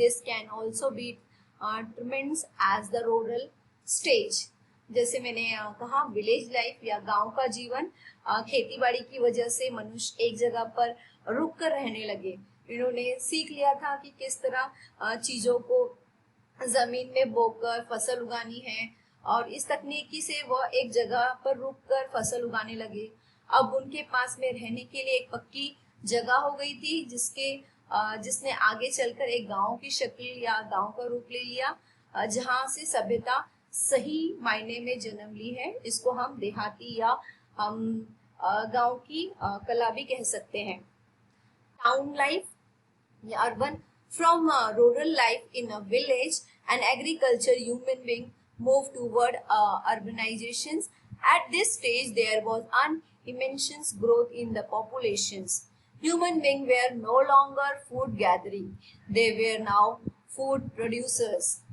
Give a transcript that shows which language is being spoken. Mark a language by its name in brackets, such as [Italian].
[English] This can also be termed as the rural stage. [Hindi] जैसे मैंने कहा विलेज लाइफ या गांव का जीवन, खेती बाड़ी की वजह से मनुष्य एक जगह पर रुक कर रहने लगे. इन्होंने सीख लिया था कि किस तरह चीजों को जमीन में बोकर फसल उगानी है, और इस तकनीकी से वह एक जगह पर रुक कर फसल उगाने लगे. अब उनके पास में रहने के लिए एक पक्की जगह हो गई थी, जिसने आगे चलकर एक गांव की शक्ल या गांव का रूप ले लिया, जहां से सभ्यता सही मायने में जन्म ली है. इसको हम देहाती या हम गांव की कला भी कह सकते हैं. [English] Town life या urban. From rural life in a village and agriculture, human being move toward urbanizations. At this stage, there was an immense growth in the populations. Human beings were no longer food gathering; they were now food producers.